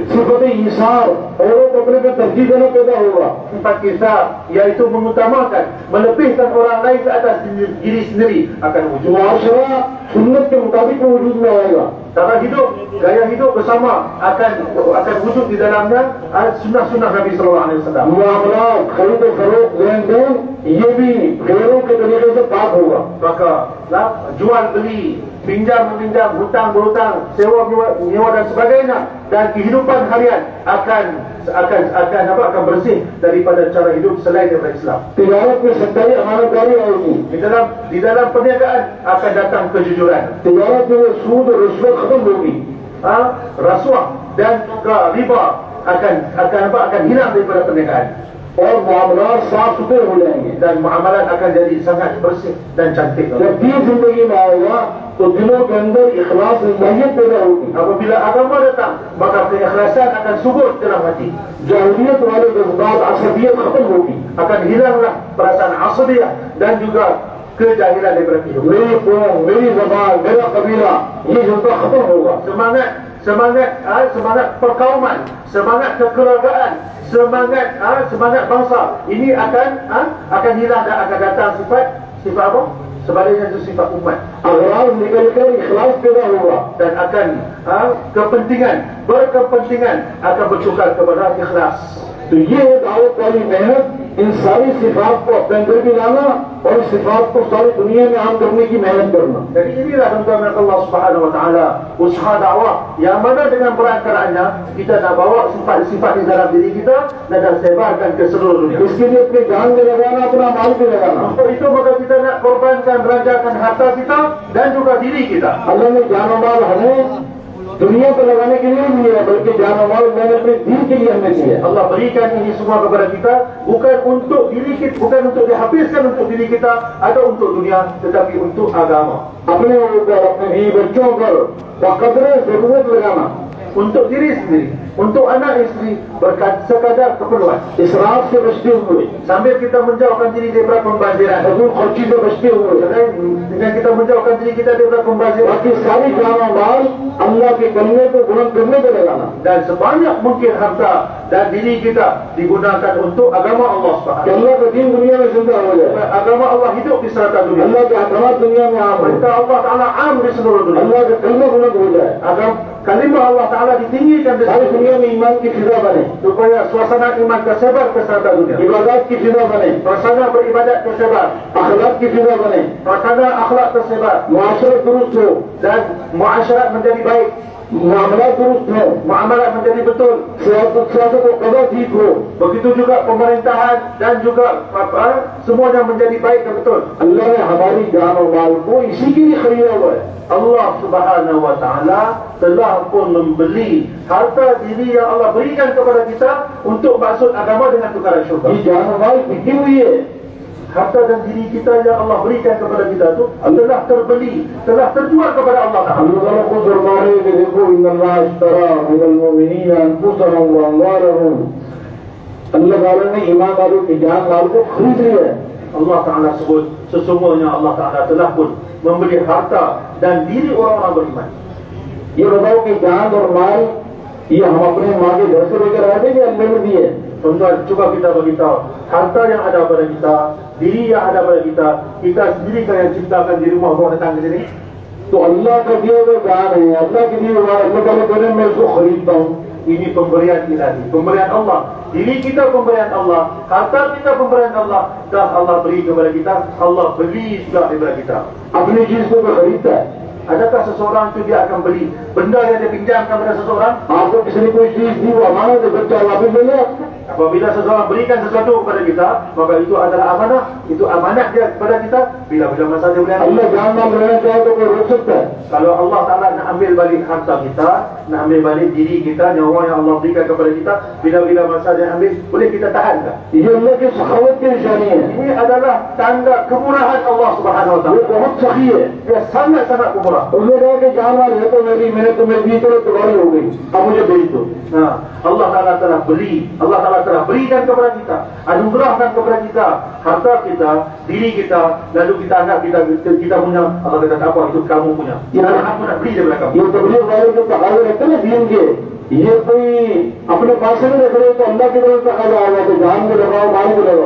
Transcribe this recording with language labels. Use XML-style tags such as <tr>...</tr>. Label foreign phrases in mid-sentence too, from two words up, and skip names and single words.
<ur>صفت ایثار اوروں کو اپنے پے ترجیح دینا پیدا ہوگا.</ur> <ms>Sifat kita yaitu mengutamakan, melebihkan orang lain ke atas diri sendiri akan wujud.</ms> <ur>معاشرہ سنت کے مطابق وجود میں آئے گا.</ur> <ms>Cara hidup, gaya hidup bersama akan wujud di dalamnya sunnah-sunnah Nabi</ms> <ar>صلى الله عليه وسلم.</ar> <ur>معاملات خرید فروخت لین دین یہ بھی غیروں کے طریقے سے پاک ہوگا.</ur> <ms>Maka jual beli, pinjam meminjam, hutang berhutang, sewa menyewa dan sebagainya, dan kehidupan harian akan bersih daripada cara hidup selain daripada Islam.</ms> <ur>تجارت میں سچائی امانتداری آئے گی.</ur> <ms>Di dalam perniagaan akan datang kejujuran.</ms> <ur>تجارت میں سود اور رشوت ختم ہوگی.</ur> <ms>Rasuah dan juga riba akan hilang daripada perniagaan.</ms> <ur>اور معاملات صاف ستھرے ہو جائیں گے.</ur> <ms>Dan muamalat akan jadi sangat bersih dan cantik.</ms> <ur>جب دین زندگی میں آئے گا تو دلوں کے اندر اخلاص الٰہیت پیدا ہوگی.</ur> <ms>Apabila agama datang, maka keikhlasan akan subur dalam hati.</ms> <ur>جاہلیت والے جذبات اسدیت ختم ہوگی.</ur> <ms>Akan hilanglah perasaan asabiyah dan juga kejahilan daripada kehidupan.</ms> <ur>میری قوم، میری زبان، میرا قبیلہ یہ جذبہ ختم ہوگا.</ur> <ms>Semangat perkauman, semangat kekeluargaan, semangat bangsa ini akan hilang dan akan datang sifat apa? Sebaliknya itu sifat umat.</ms> <ur>اغراض نکل کر اخلاص پیدا ہوگا.</ur> <ms>Dan akan berkepentingan akan bertukar kepada ikhlas.</ms> <ur>تو یہ ہے دعوت والی محنت، ان ساری صفات کو اپنے اندر بھی لانا اور اس صفات کو ساری دنیا میں عام کرنے کی محنت کرنا.</ur> <ms>Jadi inilah tuan-tuan Allah</ms> <ar>سبحانه وتعالى</ar> <ms>usaha dakwah yang mana dengan perantaraannya kita nak bawa sifat-sifat di dalam diri kita dan nak sebarkan ke seluruh dunia.</ms> <ur>اسکے لیے اپنے جان بھی لگانا، اپنا مال بھی لگانا.</ur> <ms>Untuk itu maka kita nak korbankan, belanjakan harta kita dan juga diri kita.</ms> <ur>اللہ نے جان اور مال ہمیں دنیا پر لگانے کے لیے نہیں ہے، بلکہ جان اور مال میں نے اپنے دین کے لیے ہمیں دیا.</ur> <ms>Allah berikan ini semua kepada kita bukan untuk diri kita, bukan untuk dihabiskan untuk diri kita atau untuk dunia, tetapi untuk agama.</ms> <ur>اپنے اوپر، اپنے بیوی بچوں پر بقدرِ ضرورت لگانا,</ur> <ms>untuk diri sendiri, untuk anak isteri, sekadar keperluan.</ms> <ur>اسراف سے بچتے ہوئے,</ur> <ms>Sambil kita menjauhkan diri daripada pembaziran.</ms> <ur>فضول خرچی سے بچتے ہوئے,</ur> <ms>Dengan kita menjauhkan diri kita daripada pembaziran.</ms> <ur>باقی ساری جان اور مال اللہ کے کلمے کو بلند کرنے پر لگانا.</ur> <ms>Dan sebanyak mungkin harta dan diri kita digunakan untuk agama Allah</ms> <ur>कि</ur> <ms>Subhanahu.</ms> <ur>اللہ کا دین دنیا میں زندہ ہو جائے,</ur> <ms>Agama Allah hidup di serata dunia.</ms> <ur>اللہ کے احکام دنیا میں عام ہو,</ur> <ms>Perintah Allah Taala am di seluruh dunia.</ms> <ur>اللہ کے کلمے بلند ہو جائے,</ur> <ms>Agar kalimah Allah Taala ditinggikan di</ms> <ur>सारी</ur> <ms>seluruh dunia.</ms> <ur>دنیا میں ایمان کی فضا بنے,</ur> <ms>Supaya suasana iman tersebar ke serata dunia.</ms> <ur>عبادت کی فضا بنے,</ur> <ms>Suasana beribadat tersebar.</ms> <ur>اخلاق کی فضا بنے,</ur> <ms>Suasana akhlak tersebar.</ms> <ur>معاشرت درست ہو,</ur> <ms>Dan muasyarat menjadi baik.</ms> <ur>معاملہ درست ہو,</ur> <ms>Muamalat menjadi betul.</ms> <ur>سیاست کو قدر ٹھیک ہو.</ur> <ms>Begitu juga pemerintahan dan juga semuanya menjadi baik dan betul.</ms> <ur>اللہ نے ہماری جان اور مال کو اسی کے لیے خریدا ہوا ہے.</ur> <ms>Allah</ms> <ar>سبحانه وتعالى</ar> <ms>telah pun membeli harta diri yang Allah berikan kepada kita untuk maksud agama dengan tukaran syurga.</ms> <ur>یہ جان اور مال بکی ہوئی ہے.</ur> <ms>Harta dan diri kita yang Allah berikan kepada kita tu telah terbeli, telah terjual kepada Allah Taala.</ms> <ur>اللہ کو فرمائے کہ دیکھو</ur> <ar>إن الله اشترى من المؤمنين أنفسهم وأموالهم,</ar> <ur>اللہ تعالیٰ نے ایمان والوں کی جان مال کو خرید لیا ہے.</ur> <ms>Allah Taala sebut sesungguhnya Allah Taala telah pun membeli harta dan diri orang-orang beriman.</ms> <ur>یہ بتاؤ کہ جان اور مال یہ ہم اپنے ماں کے گھر سے لے کر آئے تھے کہ اللہ نے دیے?</ur> <ms>Tuan-tuan, cuba kita beritahu, harta yang ada pada kita, diri yang ada pada kita sendiri kan yang ciptakan di rumah orang datang ke sini.</ms> <ur>تو اللہ کا دیا ہوا جان ہے، اللہ کے دیے ہوا، اللہ تعالیٰ کہہ رہے ہیں میں اس کو خریدتا ہوں.</ur> <ms>Ini pemberian ilahi, pemberian Allah. Diri kita pemberian Allah, harta kita pemberian Allah. Dah Allah beri kepada kita, Allah beli juga daripada kita.</ms> <ur>اپنی چیز کو بھی خریدتا ہے.</ur> <ms>Adakah seseorang itu dia akan beli benda yang dia pinjamkan kepada seseorang?</ms> <ur>آپ کو کسی نے کوئی چیز دی، وہ امانت ہے، بچہ واپس لے لے.</ur> <ms>Apabila seseorang berikan sesuatu kepada kita, maka itu adalah amanah. Itu amanah dia kepada kita. Bila-bila masa dia boleh ambil.</ms> <ur>اللہ جان مال لینا چاہے تو کوئی روک سکتا ہے?</ur> <ms>Kalau Allah Ta'ala nak ambil balik harta kita, nak ambil balik diri kita, nyawa yang Allah berikan kepada kita, bila-bila masa dia ambil, boleh kita tahan tak?</ms> <ur>یہ اللہ کی سخاوت کی نشانی ہے.</ur> <ms>Ini adalah tanda kemurahan Allah</ms> <ar>سبحانه و</ar> <ur>ये</ur> <ms>Ta'ala.</ms> <ur>بہت سخی ہے.</ur> <ms>Dia sangat-sangat pemurah.</ms> <ur>اس نے کہا کہ جان مال ہے تو میری، میں نے تمہیں دی تو تمہاری ہو گئی، اب مجھے بھیج دو.</ur> <ms>Allah Ta'ala telah beri, Allah Ta'ala telah berikan kepada kita, anugerahkan kepada kita harta kita, diri kita, lalu kita anggap kita punya. Allah kata tak apa, itu kamu punya. Aku nak beri daripada kamu.</ms> <ur>یہ تبلیغ والے جو تقاضے رہتے ہیں نا دین کے، یہ کوئی اپنے پاس سے نہیں رکھ رہے تو اللہ کی طرف تقاضا آ گیا، تو جان میں لگاؤ، مال میں لگاؤ.</ur>